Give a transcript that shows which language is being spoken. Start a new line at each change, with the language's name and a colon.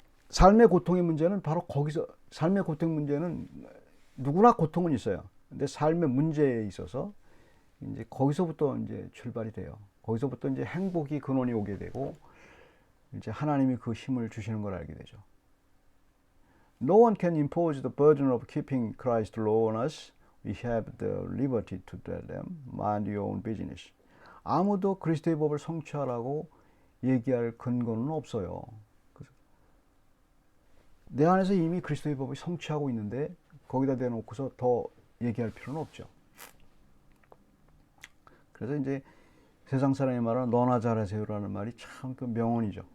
Korean: 삶의 고통의 문제는 바로 거기서, 삶의 고통 문제는 누구나 고통은 있어요. 근데 삶의 문제에 있어서 이제 거기서부터 이제 출발이 돼요. 거기서부터 이제 행복이 근원이 오게 되고 이제 하나님이 그 힘을 주시는 걸 알게 되죠.
English: No one can impose the burden of keeping Christ law on us. We have the liberty to tell them, mind your own business.
Korean: 아무도 그리스도의 법을 성취하라고 얘기할 근거는 없어요. 내 안에서 이미 그리스도의 법을 성취하고 있는데 거기다 대놓고서 더 얘기할 필요는 없죠. 그래서 이제 세상 사람이 말하는 너나 잘하세요라는 말이 참 그 명언이죠.